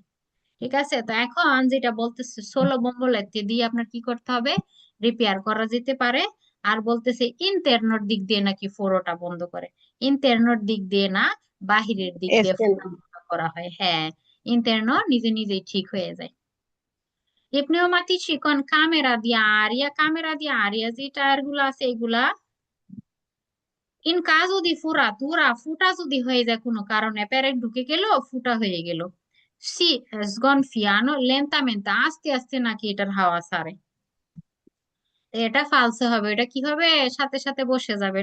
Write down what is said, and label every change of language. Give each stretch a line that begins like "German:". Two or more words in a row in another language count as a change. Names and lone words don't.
Bangla: ঠিক আছে, তো এখন যেটা বলতেছে ষোলো বম্বলেতে দিয়ে আপনার কি করতে হবে, রিপেয়ার করা যেতে পারে। আর বলতেছে ইন্টারনোর দিক দিয়ে নাকি ফোড়োটা বন্ধ করে, ইন্টারনোর দিক দিয়ে না, বাহিরের দিক দিয়ে ফোড়া এক্সটেন্ড। বন্ধ করা হয়, হ্যাঁ। ইন্টারনো নিজে নিজেই ঠিক হয়ে যায়। এই
Italian: pneumatici con camera di aria
Bangla: যে টায়ার গুলো আছে এগুলা
Italian: in caso di foratura,
Bangla: ফুটা যদি হয়ে যায় কোনো কারণে, পেরেক ঢুকে গেল, ফুটা হয়ে গেল,
Italian: si sgonfiano lentamente,
Bangla: আস্তে আস্তে নাকি এটার হাওয়া ছাড়ে। এটা ফালসে হবে, এটা কি হবে, সাথে সাথে বসে যাবে।